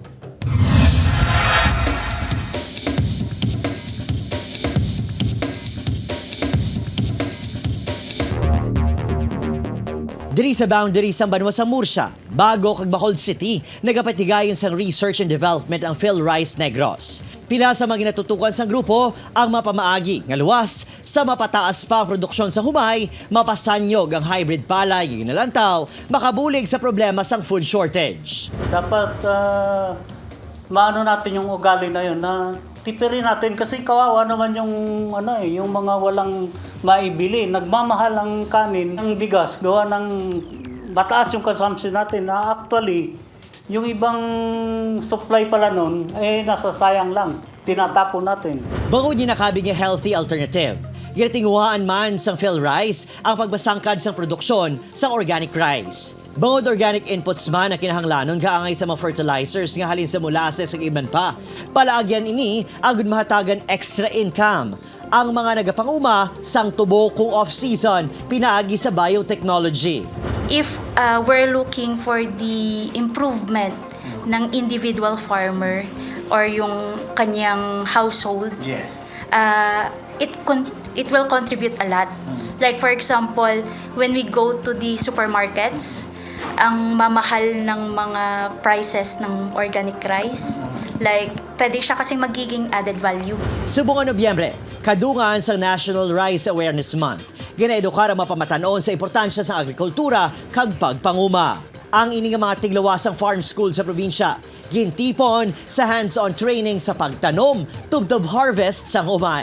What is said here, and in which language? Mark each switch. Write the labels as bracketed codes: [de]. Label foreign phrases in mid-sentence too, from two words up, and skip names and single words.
[hil] Diri sa boundary sa Banwa sa Murcia, bago kag Bacolod City, nagapatigayon sang [en] research and development [hil] ang Phil Rice Negros. Pila sa mga ginatutukan sang grupo ang mapamaagi nga luwas sa mapataas pa ang produksyon sa humay, mapasanyog ang hybrid palay nga ginalantaw, makabulig sa problema sang [en] food shortage. [tl] Dapat maano natin yung ugali na yun na tipirin natin kasi kawawa naman yung yung mga walang maibili. Nagmamahal ang kanin, ang bigas, gawa ng mataas yung consumption natin na actually yung ibang supply pala nun nasasayang lang. Tinatapon natin. [hil] Bangod ni nakabing nga [en] healthy alternative. [hil] Ginatinguhaan man sang Phil Rice ang pagbasangkad sang produksyon sang [en] organic rice. [hil] Bangod [en] organic inputs [hil] man na kinahanglanon kaangay sa mga fertilizers nga halin sa molasses ug iban pa. Palaagyan ini agud mahatagan [en] extra income. [hil] Ang mga nagapanguma sang tubo kung off-season pinaagi sa biotechnology. [en] If we're looking for the improvement ng individual farmer or [tl] yung kanyang [en] household, Yes. it will contribute a lot. Like for example, when we go to the supermarkets, [tl] ang mamahal ng mga prices ng [en] organic rice, [tl] like pwede siya kasing magiging [en] added value. [hil] Subong Nobyembre, kadungan sa National Rice Awareness Month. Ginaedukar ang mapamatanon sa importansya sa agrikultura kag pagpanguma. Ang ini nga mga tiglawasang farm school sa probinsya, gintipon sa [en] hands-on training [hil] sa pagtanom, tubtob harvest sa humay.